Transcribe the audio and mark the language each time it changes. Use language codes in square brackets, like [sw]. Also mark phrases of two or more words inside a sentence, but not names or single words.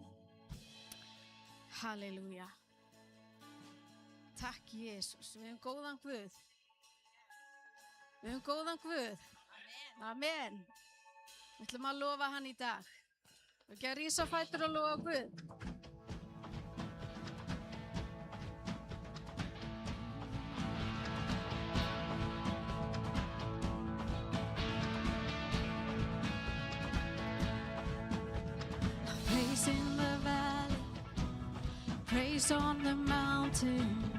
[is] Halleluja. Takk Jesús, við höfum góðan Guð. Við höfum góðan Guð. Amen. Við ætlum að lofa hann í dag. Og ekki að rísa á fætur og lofa Guð. [en] Praise in the valley, praise on the mountain.